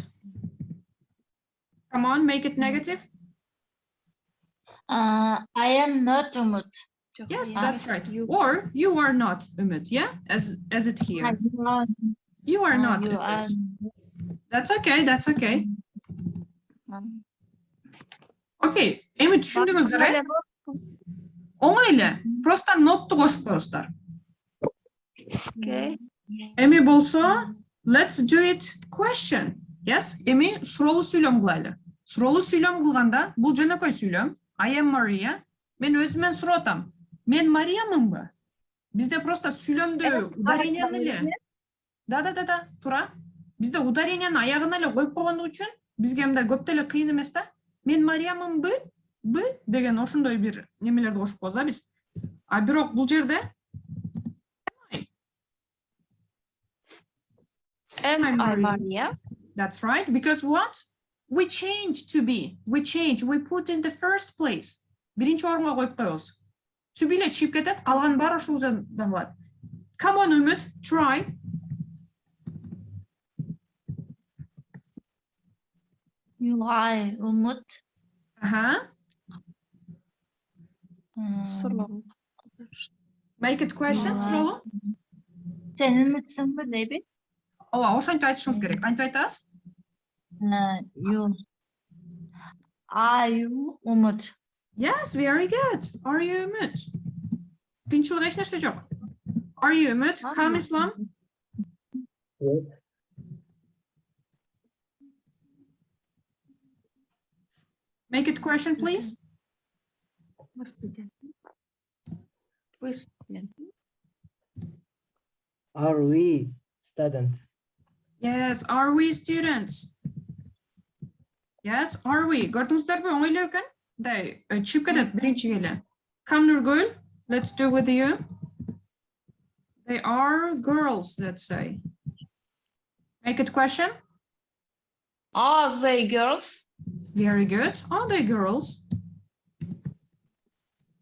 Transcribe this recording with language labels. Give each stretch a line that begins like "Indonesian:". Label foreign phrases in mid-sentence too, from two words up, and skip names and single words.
English: Come on, make it negative. I am not Umut. Yes, that's right. Or you are not Umut, yeah? As it here. You are not Umut. That's okay, that's okay. Okay,
Kyrgyz: эми түшүндүңүздөр, Оңой эле. Просто nottу кошуп коесуздар.
English: Okay.
Kyrgyz: Эми болсо,
English: let's do it question. Yes,
Kyrgyz: эми суроолуу сүйлөм кылайлы. Суроолуу сүйлөм кылганда, бул жөнөкөй сүйлөм.
English: I am Maria.
Kyrgyz: Мен өзүмөн сурап атам. Мен Мариямынбы? Бизде просто сүйлөмдү ударенияны эле. Да, тура. Бизде ударенияны аягына эле коюп койгондук үчүн бизге мындай көп деле кыйын эмес да. Мен Мариямынбы? Бы деген ошондой бир немелерди кошуп коебуз биз. Бирок бул жерде
English: Am I Maria? That's right, because what? We change to be. We put in the first place.
Kyrgyz: Биринчи орунга коюп коебуз.
English: To be
Kyrgyz: эле чыгып кетет, калган баары ошол жерден калат.
English: Come on, Umut, try. You are Umut. Make it question,
Kyrgyz: суроолуу. Сен Umutсуңбу дейби? Ооба, ошентип айтышыңыз керек. Кантип айтасыз?
English: Are you Umut? Yes, very good. Are you Umut?
Kyrgyz: Кыйынчылык эч нерсе жок.
English: Are you Umut? Come, Islam. Yes. Make it question, please. Are we students? Yes, are we students? Yes, are we?
Kyrgyz: Көрдүңүздөрбү, оңой эле экен? Мындай чыгып кетет биринчи келе.
English: Come, Nurgul, let's do with you. They are girls, let's say. Make it question. Are they girls? Very good. Are they girls?